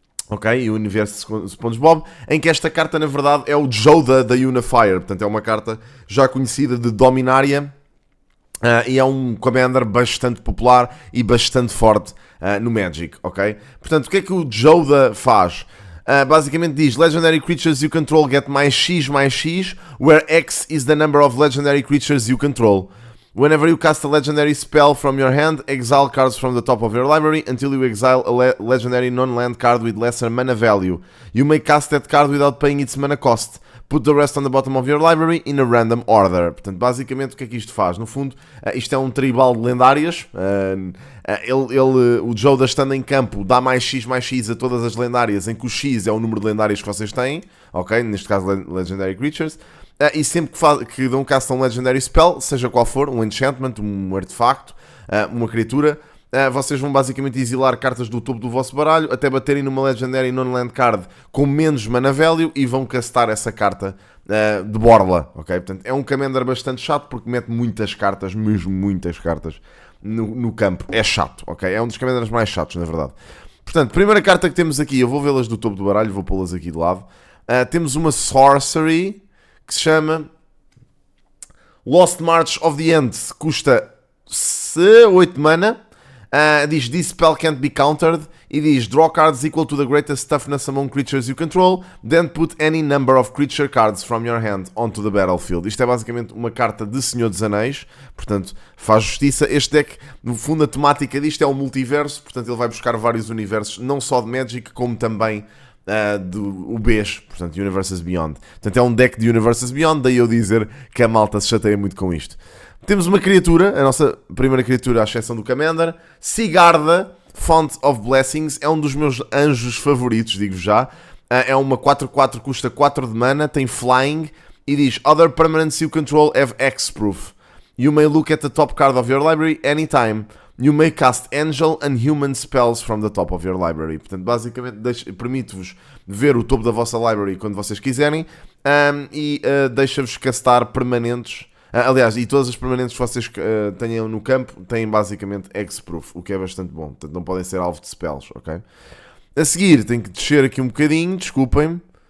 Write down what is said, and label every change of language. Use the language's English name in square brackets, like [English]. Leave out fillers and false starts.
[Portuguese] Ok, e o universo SpongeBob, em que esta carta na verdade é o Joda da Unifier, portanto é uma carta já conhecida de Dominaria e é um Commander bastante popular e bastante forte no Magic, ok? Portanto, o que é que o Joda faz? Basicamente diz, [English] Legendary Creatures you control get +X, where X is the number of Legendary Creatures you control. Whenever you cast a legendary spell from your hand, exile cards from the top of your library until you exile a legendary non-land card with lesser mana value. You may cast that card without paying its mana cost. Put the rest on the bottom of your library in a random order. [Portuguese] Portanto, basicamente, o que é que isto faz? No fundo, isto é um tribal de lendárias. O Joda, estando em campo, dá +X a todas as lendárias, em que o X é o número de lendárias que vocês têm. Ok? Neste caso, Legendary Creatures. E sempre que dão cast a um Legendary Spell, seja qual for, um Enchantment, um artefacto, uma criatura, vocês vão basicamente exilar cartas do topo do vosso baralho até baterem numa Legendary Non-Land Card com menos mana value e vão castar essa carta de borla, ok? Portanto, é um Commander bastante chato porque mete muitas cartas, mesmo muitas cartas, no campo. É chato, ok? É um dos Commanders mais chatos, na verdade. Portanto, primeira carta que temos aqui, eu vou vê-las do topo do baralho, vou pô-las aqui de lado. Temos uma Sorcery que se chama [English] Lost March of the End, [Portuguese] custa 8 mana, diz [English] This spell can't be countered, [Portuguese] e diz [English] Draw cards equal to the greatest toughness among creatures you control, then put any number of creature cards from your hand onto the battlefield. [Portuguese] Isto é basicamente uma carta de Senhor dos Anéis, portanto faz justiça. Este deck, no fundo, a temática disto é o multiverso, portanto ele vai buscar vários universos, não só de Magic, como também do UBs, portanto Universes Beyond. Portanto é um deck de Universes Beyond, daí eu dizer que a malta se chateia muito com isto. Temos uma criatura, a nossa primeira criatura à exceção do Commander, Sigarda, Font of Blessings, é um dos meus anjos favoritos, digo já. É uma 4/4, custa 4 de mana, tem Flying e diz [English] Other permanents you control have X-Proof. You may look at the top card of your library anytime. You may cast angel and human spells from the top of your library. [Portuguese] Portanto, basicamente, permite-vos ver o topo da vossa library quando vocês quiserem e deixa-vos castar permanentes. Aliás, e todas as permanentes que vocês tenham no campo têm basicamente X-Proof, o que é bastante bom. Portanto, não podem ser alvo de spells, ok? A seguir, tenho que descer aqui um bocadinho, desculpem-me.